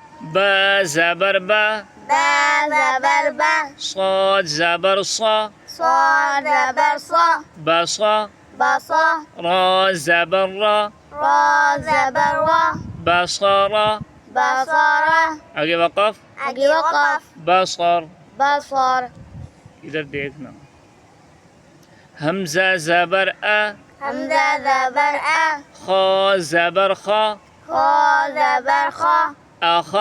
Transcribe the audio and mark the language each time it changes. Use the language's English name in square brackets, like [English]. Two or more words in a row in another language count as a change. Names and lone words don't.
[Urdu] با زبر با، با زبر با، صاد زبر صا، صاد زبر صا، بصا، بصا، را زبر را، را زبر را، بصارا. بصر، آگے وقف آگے وقف, बसर। बसर, ادھر دیکھنا۔ ہمزہ زبر ا, ہمزہ زبر ا, خا زبر خا, خا زبر خا, अखा,